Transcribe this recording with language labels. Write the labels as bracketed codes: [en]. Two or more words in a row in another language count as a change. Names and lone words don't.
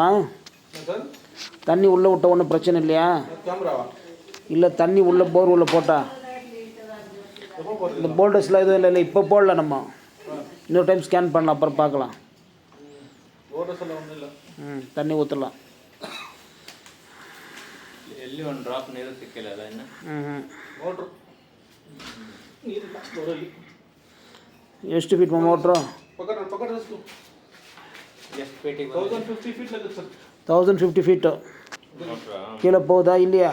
[ta] தண்ணி உள்ளே விட்ட ஒன்றும் பிரச்சனை இல்லையா? இல்லை தண்ணி உள்ளே போர் உள்ளே போட்டா இந்த போல்டர்ஸ்லாம் எதுவும் இல்லை. இப்போ போடல, நம்ம இன்னொரு டைம் ஸ்கேன் பண்ணலாம், அப்புறம் பார்க்கலாம். தண்ணி ஊற்றலாம். [kn] ಎಲ್ಲಿ ಒಂದು ಡ್ರಾಪ್ ನೀರು ಸಿಕ್ಕಿಲ್ಲ ಅಲ್ಲ ಇನ್ನು. ಎಷ್ಟು ಫೀಟ್ ಮೋಟ್ರು? ಎಷ್ಟು ಫೀಟಿಗೆ? 1050 ಫೀಟ್ ಲಗುತ್ತೆ ಸರ್. 1050 ಫೀಟು ಕೇಳಬಹುದಾ? ಇಲ್ಲಿಯಾ?